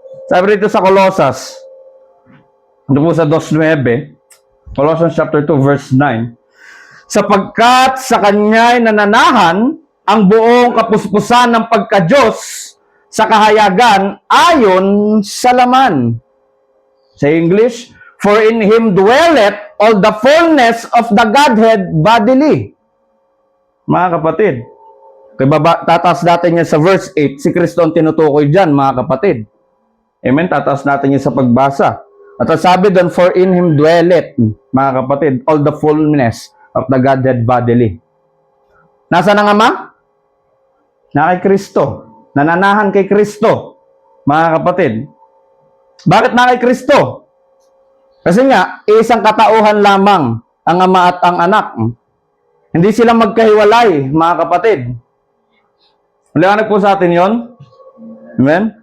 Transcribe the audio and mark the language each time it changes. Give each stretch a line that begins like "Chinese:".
Filipino: Sabi rito sa Colossus, ito po sa 2:9, Colossians chapter 2, verse 9, sapagkat sa Kanya'y nananahan ang buong kapuspusan ng pagka-Diyos sa kahayagan ayon sa laman. Sa English,
English: for in Him dwelleth all the fullness of the Godhead bodily.
Filipino: Mga kapatid, tataas natin yan sa verse 8, si Kristo ang tinutukoy dyan, mga kapatid. Amen? Tataas natin yan sa pagbasa. At sabi doon,
English: for in Him dwelleth,
Filipino: mga kapatid,
English: all the fullness of the Godhead bodily.
Filipino: Nasaan ang Ama? Na kay Kristo. Nananahan kay Kristo, mga kapatid. Bakit na kay Kristo? Kasi nga, isang katauhan lamang ang Ama at ang Anak. Hindi sila magkahiwalay, mga kapatid. Maliwanag po sa atin yon. Amen?